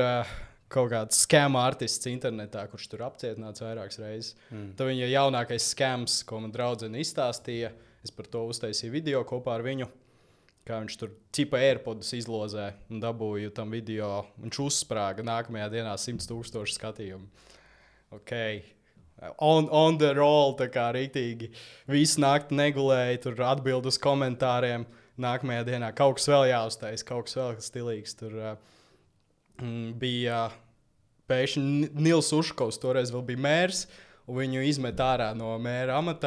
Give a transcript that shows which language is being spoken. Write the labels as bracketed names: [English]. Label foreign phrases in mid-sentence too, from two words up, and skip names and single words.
[Latvian] kaut kāds [English] scam artists [Latvian] internetā, kurš tur apcietināts vairākas reizes. Tad viņa jaunākais scams, ko man draudzene izstāstīja, es par to uztaisīju video kopā ar viņu, kā viņš tur cipa AirPodus izlozē un dabūju tam video. Viņš uzsprāga nākamajā dienā 100,000 skatījumu. [English] Ok, on the roll, [Latvian] tā kā rītīgi. Visu nakti negulēja, tur atbild uz komentāriem. Nākamajā dienā kaut kas vēl jāuztais, kaut kas vēl stilīgs tur... bija pēkšņi Nils Uškovs, toreiz vēl bija mērs, un viņu izmet ārā no mēra amata.